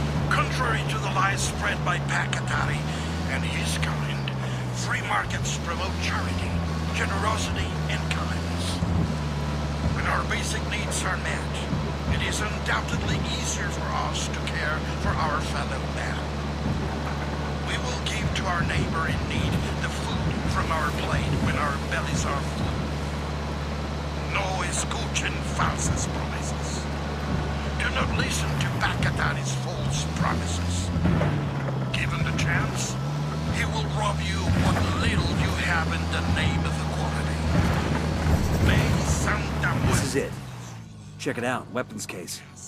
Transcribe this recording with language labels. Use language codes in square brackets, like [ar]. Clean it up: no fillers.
[en] Contrary to the lies spread by Pakatari and his kind, free markets promote charity, generosity, and kindness. When our basic needs are met, it is undoubtedly easier for us to care for our fellow man. We will give to our neighbor in need the food from our plate when our bellies are full. [es] No escuchen falsas promesas. [en] Do not listen to Bakatari's false promises. Given the chance, he will rob you of what little you have in the name of equality. May Santa Muerte. This is it. Check it out, weapons case.